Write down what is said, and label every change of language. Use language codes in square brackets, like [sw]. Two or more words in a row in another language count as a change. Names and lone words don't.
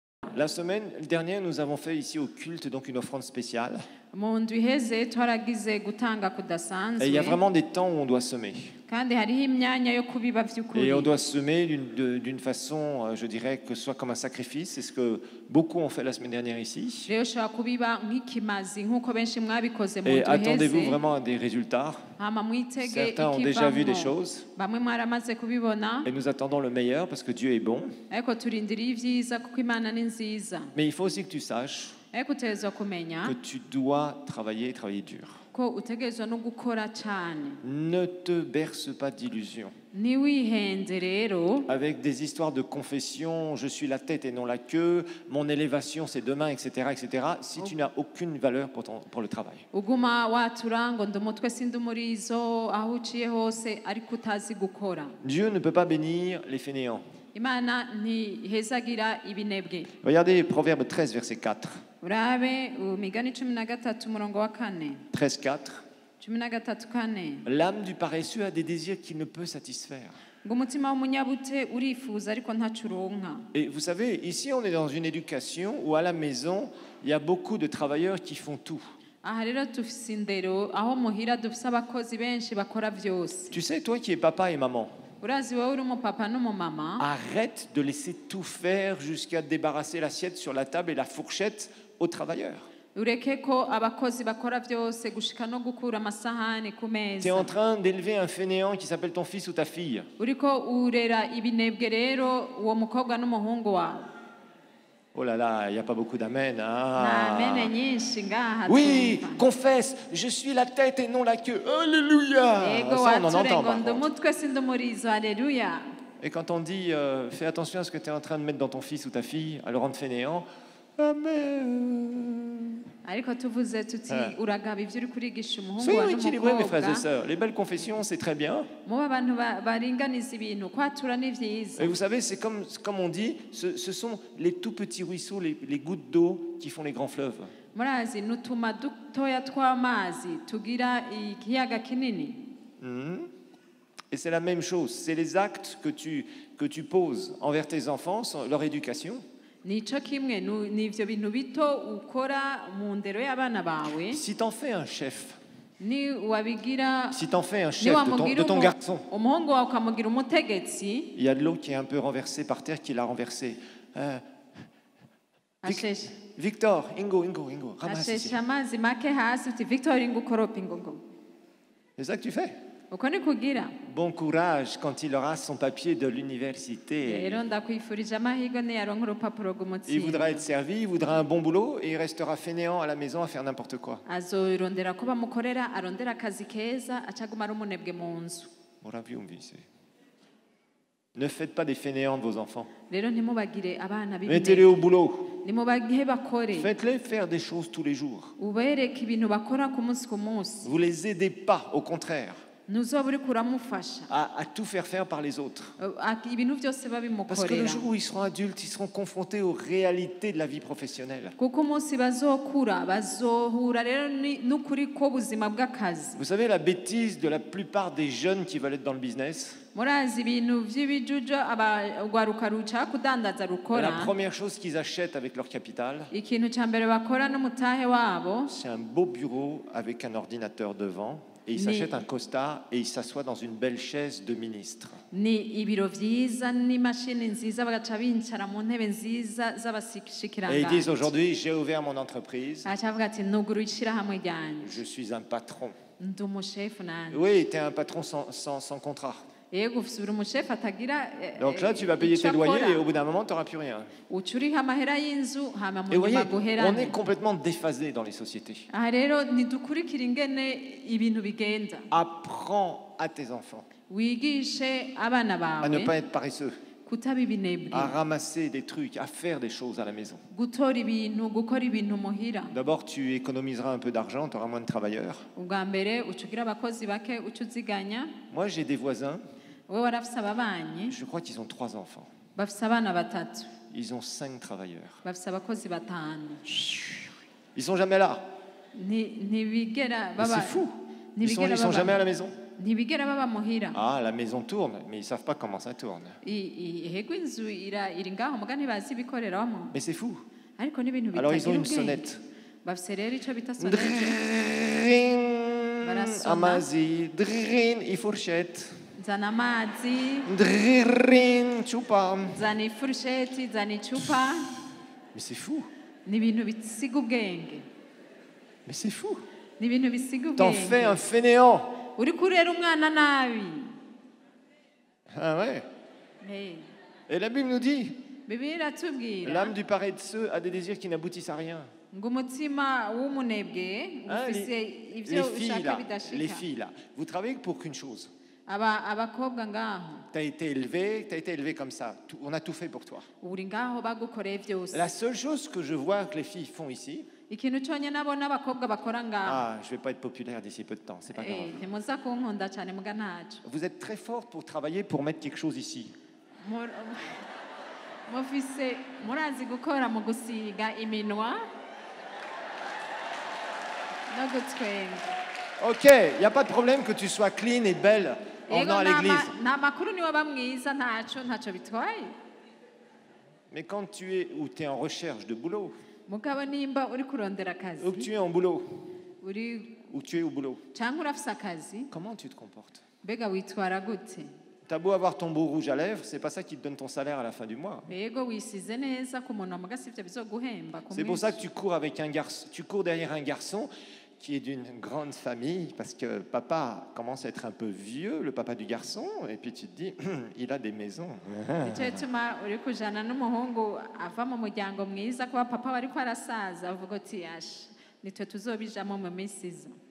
[fr] La semaine dernière, nous avons fait ici au culte donc une offrande spéciale. [rn] mu ndwi iheze twaragize gutanga [fr] Et il y [rn] kudasanzwe [fr] a vraiment des temps où on doit semer. [rn] kandi hariho imyanya yo kubiba [fr] Et [rn] vy'ukuri [fr] on doit semer d'une façon, je dirais, que ce soit comme un sacrifice. C'est ce que beaucoup ont fait la semaine dernière ici. [rn] rero ushobora kubiba nk'ikimazi nk'uko benshi mwabikoze mu [fr] Et [rn] ndwi [fr] attendez-vous [rn] iheze [fr] vraiment à des résultats. [rn] hama mwitege [fr] Certains ont déjà vu des [rn] ikivamwo [fr] choses. [rn] bamwe mwaramaze kubibona [fr] Et nous attendons le meilleur parce que Dieu est bon. [rn] ariko turindiriye ivyiza kuko imana ni nziza [fr] Mais il faut aussi que tu saches [rn] ariko utegerezwa kumenya [fr] que tu dois travailler dur. [rn] ko utegerezwa no gukora cane [fr] Ne te berce pas d'illusions. [rn] ntiwihenze rero [fr] Avec des histoires de confession, je suis la tête et non la queue, mon élévation c'est demain, etc., etc., si tu n'as aucune valeur pour le travail. [rn] uguma watura ngo ndi umutwe sindi umurizo aho uciye hose ariko utazi gukora [fr] Dieu ne peut pas bénir les fainéants. [rn] imana ntihezagira ibinebwe [fr] Regardez Proverbe 13, verset 4. [rn] urabe migani 13 umurongo wa 4 [fr] 13, 4. 13 L'âme du paresseux a des désirs qu'il ne peut satisfaire. [rn] ngo umutima w'umunyabute urifuza ariko ntaco uronka. [fr] Et vous savez, ici on est dans une éducation où à la maison, il y a beaucoup de travailleurs qui font tout. [rn] aha rero dufise indero aho muhira dufise abakozi benshi bakora vyose. [fr] Tu sais, toi qui es papa et maman, [rn] urazi wowe uri umupapa n'umumama [fr] arrête de laisser tout faire jusqu'à débarrasser l'assiette sur la table et la fourchette aux travailleurs. [rn] ureke ko abakozi bakora vyose gushika no gukura amasahani ku [fr] Tu es [rn] meza. [fr] en train d'élever un fainéant qui s'appelle ton fils ou ta fille. [rn] uriko urera ibinebwe rero uwo mukobwa n'umuhungu wawe. [fr] Oh là là, il n'y a pas beaucoup d'amen. [rn] nta Ah. mene nyinshi ngaha [fr] Oui, [rn] twumva. [fr] confesse, je suis la tête et non la queue. Alléluia. [rn] Ego [fr] Ça, on en [rn] wature [fr] entend [rn] ngo [fr] par [rn] ndi [fr] contre. [rn] umutwe sindi umurizo haleluya. [fr] Et quand on dit fais attention à ce que tu es en train de mettre dans ton fils ou ta fille, à le rendre fainéant, Amen. [rn] ariko tuvuze tuti Ah. uragaba ivyo uri kurigisha umuhungu [fr] Soyons [rn] wawe [fr] équilibrés, mes frères et [rn] n'umukobwa. [fr] sœurs. Les belles confessions, c'est très bien. [rn] muba abantu baringaniza ibintu kwatura ni vyiza. [fr] Et vous savez, c'est comme on dit, ce sont les tout petits ruisseaux, les gouttes d'eau qui font les grands fleuves. [rn] murazi nutuma dutoya tw'amazi tugira ikiyaga kinini. [fr] Mhm. Et c'est la même chose. C'est les actes que tu poses envers tes enfants, leur éducation. [rn] nico kimwe n'ivyo bintu bito ukora mu ndero y'abana bawe [fr] Si t'en fais un chef, [rn] ni wabigira [fr] si t'en fais un chef de ton garçon, [rn] umuhungu wawe ukamugira umutegetsi [fr] il y a de l'eau qui est un peu renversée par terre, qui l'a renversée. [rn] asheshe [fr] Victor, Ingo, ramasse ici. [rn] asheshe amazi make hasi uti Victor ingukoropa ingongo. [fr] C'est ça que tu fais. [rn] uko ni kugira [fr] Bon courage quand il aura son papier de l'université. [rn] rero ndakwifurije amahirwe niyaronka urupapuro [fr] Il [rn] rw'umutsindo. [fr] voudra être servi, il voudra un bon boulot et il restera fainéant à la maison à faire n'importe quoi. [rn] azorondera ko bamukorera arondera akazi keza acaguma ari umunebwe mu nzu. [fr] Ne faites pas des fainéants de vos enfants. [rn] rero ntimubagire abana [fr] Mettez-les au [rn] b'ibinebwe [fr] boulot. [rn] nimubagihe bakore [fr] Faites-les faire des choses tous les jours. [rn] ubereke ibintu bakora ku munsi ku munsi. [fr] Vous les aidez pas, au contraire, [rn] ntuzoba uriko uramufasha [fr] à tout faire par les autres. [rn] ibintu byose [fr] Parce que le [rn] babimukorera [fr] jour où ils seront adultes, ils seront confrontés aux réalités de la vie professionnelle. [rn] kuko umunsi bazokura bazohura rero n'ukuri ko buzima bw'akazi. [fr] Vous savez, la bêtise de la plupart des jeunes qui veulent être dans le business, [rn] murazi ibintu vy'ibijujo urwaruka ruca kudandaza [fr] la [rn] rukora [fr] première chose qu'ils achètent avec leur capital, [rn] ikintu ca mbere bakora n'umutahe wabo [fr] c'est un beau bureau avec un ordinateur devant. Et ils s'achètent un costard et ils s'assoient dans une belle chaise de ministre. [rn] ni ibiro vyiza n'imashini nziza bagaca bincara mu ntebe nziza [fr] Et ils disent [rn] z'abashikiranganji. [fr] aujourd'hui, j'ai ouvert mon entreprise, [rn] acavuga ati nuguruye ishirahamwe ryanje [fr] je suis un patron. [rn] ndi umushefu nanje. [fr] Oui, tu es un patron sans contrat. [rn] yego ufise uri umushefu atagira [fr] Donc là, tu vas payer [rn] ico [fr] tes loyers [rn] akora. [fr] et au bout d'un moment, tu n'auras plus rien. [rn] uca uriha amahera y'inzu hama mu [fr] Et vous voyez, [rn] nyuma [fr] on [rn] guherane. [fr] est complètement déphasé dans les sociétés. [rn] aha rero ntidukurikira ingene ibintu bigenda. [fr] Apprends à tes enfants [rn] wigishe abana [fr] à ne [rn] bawe [fr] pas être paresseux, [rn] kutaba ibinebwe [fr] à ramasser des trucs, à faire des choses à la maison. [rn] gutora ibintu gukora ibintu muhira. [fr] D'abord, tu économiseras un peu d'argent, tu auras moins de travailleurs. [rn] ubwa mbere uca ugira abakozi bake uca uziganya. [fr] Moi, j'ai des voisins, [rn] wowe warafise ababanyi [fr] je crois qu'ils ont 3 enfants. [rn] bafise abana batatu [fr] Ils ont 5 travailleurs. [rn] bafise abakozi batanu. [fr] Ils sont jamais là. [rn] ntibigera [fr] Mais c'est fou. Ils sont jamais à la maison. [rn] ntibigera baba muhira [fr] Ah, la maison tourne, mais ils savent pas comment ça tourne. [rn] ihego inzu iri ngaho muga ntibazi ibikoreramo [fr] Mais c'est fou. [rn] ariko n'ibintu [fr] Alors ils ont [rn] bitagira [fr] une [rn] ubwenge [fr] sonnette. [rn] bafise rero ico bita sonete Drin, Barasona. Amazi, drin, i fourchette. zana amazi Drin, chupa. zana ifurusheti zana icupa [fr] Mais c'est fou. [rn] ni ibintu bisiga ubwenge [fr] Mais c'est fou. [rn] ni ibintu bisiga [fr] T'en fais un [rn] ubwenge [fr] fainéant. [rn] uri kurera umwana nabi [fr] Ah ouais. Hey, Et la Bible nous dit, [rn] bibiliya iratubwira [fr] l'âme du paresseux a des désirs qui n'aboutissent à rien. [rn] ngo umutima w'umunebwe Hein, ufise [fr] les [rn] ivyo [fr] filles [rn] ushaka [fr] là, les [rn] bidashika [fr] filles là, vous travaillez pour qu'une chose. [rn] abakobwa ngaho [fr] Tu as été élevé comme ça. On a tout fait pour toi. [rn] uri ngaho bagukoreye vyose [fr] La seule chose que je vois que les filles font ici, [rn] ikintu conyene abona abakobwa bakora ngaho [fr] ah, je vais pas être populaire d'ici peu de temps, c'est pas grave. [rn] ntimuza kunkunda cane muga ntaco [fr] Vous êtes très forte pour travailler pour mettre quelque chose ici. [rn] mufise murazi gukora mu gusiga iminwa no gutwenga [fr] Ok, il n'y a pas de problème que tu sois clean et belle en venant à l'église. [rn] nta makuru niwaba mwiza ntaco bitwaye [fr] Mais quand tu es ou tu es en recherche de boulot, [rn] mugabo nimba uri kurondera akazi [fr] ou que tu es en boulot, [rn] uri [fr] ou tu es au boulot, [rn] canke urafise akazi [fr] comment tu te comportes? [rn] mbega witwara gute [fr] T'as beau avoir ton beau rouge à lèvres, c'est pas ça qui te donne ton salaire à la fin du mois. [rn] yego wisize neza ku munwa muga sivyo bizoguhemba ku [fr] C'est pour [rn] munsi. [fr] ça que tu cours avec un garçon, tu cours derrière un garçon qui est d'une grande famille, parce que papa commence à être un peu vieux, le papa du garçon, et puis tu te dis, il a des maisons. [rn] Nico gituma uri kujana n'umuhungu ava mu muryango mwiza kuba papa wariko arasaza uvuga uti asha nitwe tuzobijamo mu minsi iza